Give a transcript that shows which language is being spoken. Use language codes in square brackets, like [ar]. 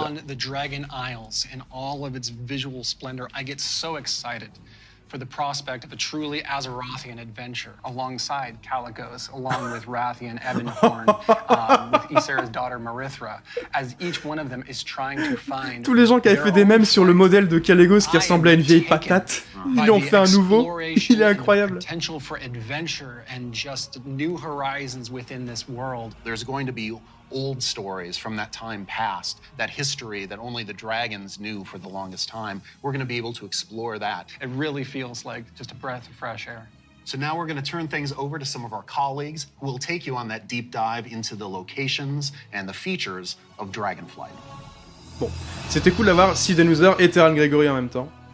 [en] upon the Dragon Isles in all of its visual splendor, I get so excited for the prospect of a truly Azerothian adventure alongside Calicos, along with Rathian, Ebonhorn, with Ysera's daughter Marithra, as each one of them is trying to find [fr] Tous les gens qui avaient fait des mèmes sur le modèle de Caligos qui ressemblait à une vieille patate, ils en ont fait un nouveau. Il est incroyable. [en] Potential for adventure and just new horizons within this world. There's going to be old stories from that time past, that history that only the dragons knew for the longest time. We're going to be able to explore that. It really feels like just a breath of fresh air. So now we're going to turn things over to some of our colleagues who will take you on that deep dive into the locations and the features of Dragonflight. [fr] Bon, c'était cool d'avoir Sid User et Terran Gregory en même temps.